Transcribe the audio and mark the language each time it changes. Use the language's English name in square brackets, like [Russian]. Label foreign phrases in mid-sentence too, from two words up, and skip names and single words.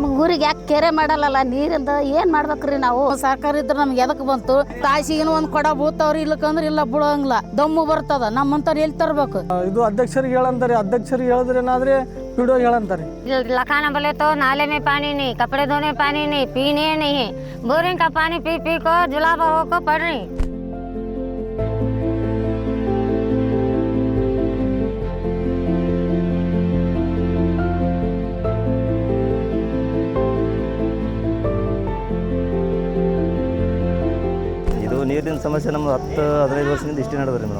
[Kannada] ಊರಿಗೆ ಯಾಕೆ ಕೆರೆ ಮಾಡಲ್ಲ ನೀರಿಂದ ಏನು ಮಾಡ್ಬೇಕ್ರಿ ನಾವು? ಸರ್ಕಾರ ಇದ್ರೆ ನಮ್ಗೆ ಎದಕ್ಕೆ ಬಂತು? ತಾಸಿಗಿನ ಒಂದು ಕೊಡ ಬೂತವ್ರಿ, ಇಲ್ಲಕಂದ್ರೆ ಇಲ್ಲ ಬಿಡೋಂಗಿಲ್ಲ, ದಮ್ಮು ಬರ್ತದ. ನಮ್ಮಂತವ್ರು ಎಲ್ಲಿ ತರ್ಬೇಕು? ಇದು ಅಧ್ಯಕ್ಷರಿಗೆ ಹೇಳಂತಾರೆ, ಅಧ್ಯಕ್ಷರಿಗೆ ಹೇಳಿದ್ರೇನಾದ್ರೆ ಪಿಡಿಒ ಹೇಳಂತಾರೆ. [Hindi] लखाना बोले तो नाले में पानी नहीं, कपड़े धोने पानी नहीं, पीने नहीं है, बोरिंग का पानी पी पी को जुलाब को पड़ रही। [Kannada] ನೀರಿನ ಸಮಸ್ಯೆ ನಮ್ಮ 10-15 ವರ್ಷದಿಂದ ಇಷ್ಟೇ ನಡೆದ್ರಿ ಮೇಡಮ್.